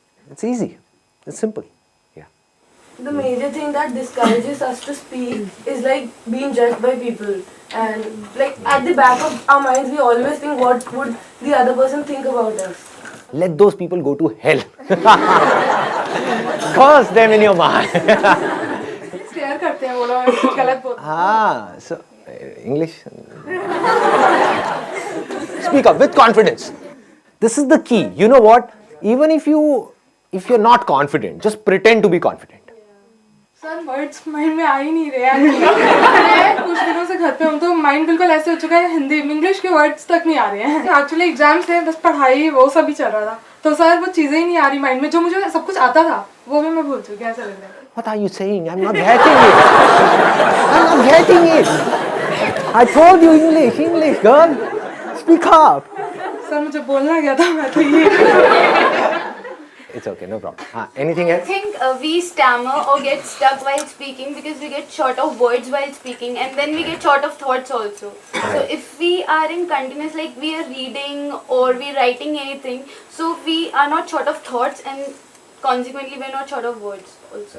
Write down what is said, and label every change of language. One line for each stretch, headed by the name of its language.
English: It's easy. It's simple. Yeah. The major thing that discourages us to speak is like being judged by people. And like at the back of our minds, we always think what would the other person think about us. Let those people go to hell. Curse them in your mind.
Hindi: Stare करते हैं वो लोग गलत बोलते
English: So English. Speak up with confidence. This is the key. You know what? Even if you're not confident, just pretend to be confident.
Hindi: Sir words mind में आ ही नहीं रहे हैं कुछ दिनों से घर पे हूँ तो माइंड बिल्कुल ऐसे हो चुका है हिंदी इंग्लिश के वर्ड्स तक नहीं आ रहे हैं एक्चुअली एग्जाम्स थे बस पढ़ाई वो सब ही चल रहा था तो सर वो चीज़ें ही नहीं आ रही माइंड में जो मुझे सब कुछ आता था वो भी मैं भूल चुकी ऐसा लग रहा है
English: What are you saying? I'm not getting it. I'm not getting it. I told you English, girl. Speak up.
Hindi: Sir मुझे बोलना क्या था मैं तो ये
English: It's okay, no problem. Anything I else? think we stammer or get stuck while speaking because we get short of words while speaking and then we get short of thoughts also. So if we are in continuous, like we are reading or we are writing anything, so we are not short of thoughts and consequently we are not short of words also.